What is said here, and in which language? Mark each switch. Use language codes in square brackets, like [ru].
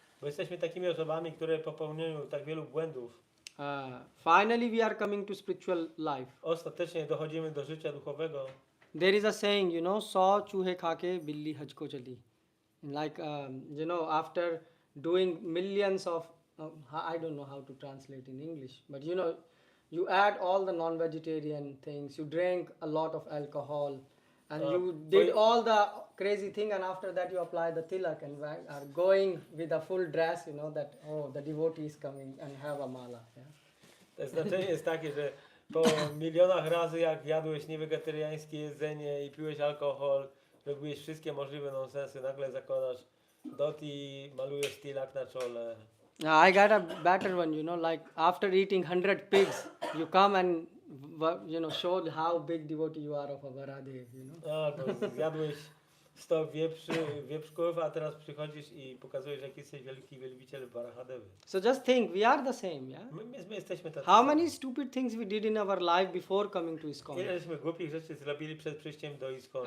[pl] Bo jesteśmy takimi osobami, które popełniają tak wielu błędów. [en] finally we are coming to spiritual life. [pl] Ostatecznie dochodzimy do życia duchowego. [en] There is a saying, [hi] saw chuhe khake billi haj ko chali. [en] Like, after doing millions of, I don't know how to translate in English, but you add all the non-vegetarian things, you drink a lot of alcohol, and you did all the crazy thing, and after that you apply the tilak and are going with a full dress, that, the devotee is coming and have a mala. Yeah? [pl] To znaczenie jest takie, że po milionach razy jak jadłeś niewegetariańskie jedzenie i piłeś alkohol, robiłeś wszystkie możliwe nonsensy, nagle zakładasz dhoti, malujesz tilak na czole. [en] I got a better one, like after eating 100 pigs, you come and, show how big devotee you are of a Varahadevy, [pl] Albo zjadłeś 100 wieprzków, a teraz przychodzisz i pokazujesz, jaki jesteś wielki wielbiciel Varahadevy. [en] So just think, we are the same, yeah? [pl] My jesteśmy tacy. [en] How many stupid things we did in our life before coming to ISKCON? [pl] Ile żeśmy głupich rzeczy zrobili przed przyjściem do ISKCON.